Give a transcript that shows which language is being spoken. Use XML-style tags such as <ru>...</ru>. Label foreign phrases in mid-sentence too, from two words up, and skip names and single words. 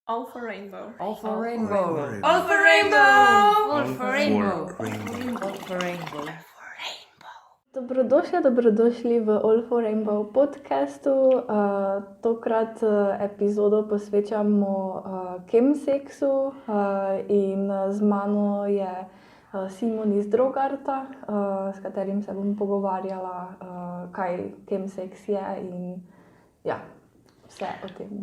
<sl>All for rainbow. All for rainbow. All for rainbow. All for rainbow. All for rainbow. Dobrodošli v All for Rainbow podcastu. Tokrat epizodo posvečamo chemseksu in z mano je Simon iz Drogarta, s katerim se bom pogovarjala, kaj chemseks je in ja, vse o tem.</sl>